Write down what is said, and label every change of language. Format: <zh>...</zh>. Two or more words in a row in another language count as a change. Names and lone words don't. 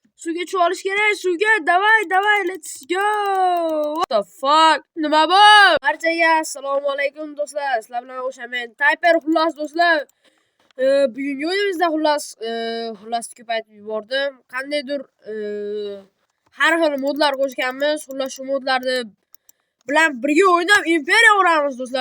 <uz>Suvga tushib olish kerak. Suvga. Davay,</uz> <en>let's go. What the fuck?</en> <uz>Nima bu? Barchaga assalomu alaykum do'stlar. Sizlar bilan o'shaman. Typer xullas do'stlar. Bugungi o'yinimizda xullas ko'paytirib yubordim. Qandaydir har xil modlar qo'shganmiz. Xullas shu modlarni bilan birga o'ynab imperiya uramiz do'stlar.</uz>